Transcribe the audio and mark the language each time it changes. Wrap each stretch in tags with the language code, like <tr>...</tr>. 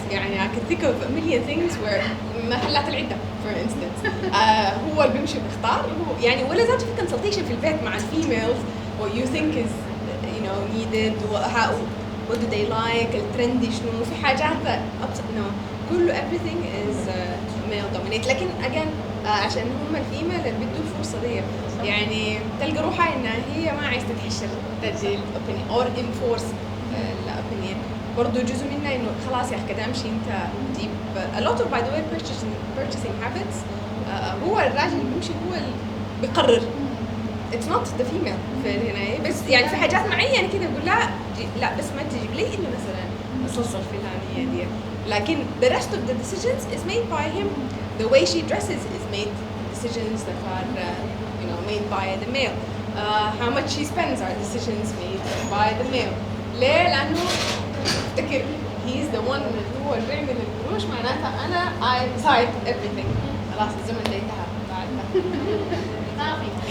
<en>يعني I can think of a million things where</en> <ar>محلات العده</ar> <en>for instance</en> <ar>هو اللي بيمشي بيختار، هو يعني ولا ذاته في consultation في البيت</ar> <en>مع الفيميلز what you think is you know needed what do they like الترندي شنو، في حاجات no كله everything is male dominate.</en> <ar>لكن again عشان هم الفيميل اللي بدوا الفرصه دي، يعني تلقى روحها انها هي ما عايزه تتحشر تدي الاوبينيون اور انفورس الاوبينيون. برضه جزء منها انه خلاص يا اخي كده امشي انت تجيب a lot of by the way purchasing habits هو الراجل اللي بيمشي هو اللي بيقرر</ar> <en>it's not the female</en> <ar>في هنا، بس يعني في حاجات معينه كده يقول لا بس ما تجيب لي الا مثلا الصلصه الفلانيه دي، لكن</ar> <en>the rest of the decisions is made by him. The way she dresses is made decisions that are you know made by the male. How much she spends are decisions made by the male.</en> <ar>ليه؟ لأنه افتكر he's the one اللي هو اللي بيعمل القروش، معناتها أنا</ar> <en>I decide everything.</en> <ar>خلاص الزمن ده انتهى بعد ما في بعد.</ar>